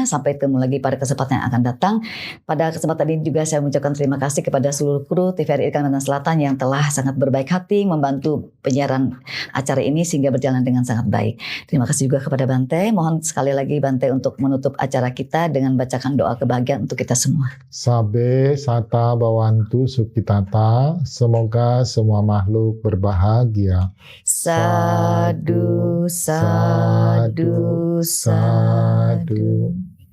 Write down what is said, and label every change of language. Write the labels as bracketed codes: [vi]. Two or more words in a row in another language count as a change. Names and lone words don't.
[id] Sampai ketemu lagi pada kesempatan yang akan datang. Pada kesempatan ini juga saya mengucapkan terima kasih kepada seluruh kru TVRI Kalimantan Selatan yang telah sangat berbaik hati membantu penyiaran acara ini sehingga berjalan dengan sangat baik. Terima kasih juga kepada Bante. Mohon sekali lagi Bante untuk menutup acara kita dengan bacakan doa kebahagiaan untuk kita semua. [pi] Sabe sata bawantu sukitata, [id] semoga semua makhluk berbahagia. [pi] Sadu, sadu, sadu.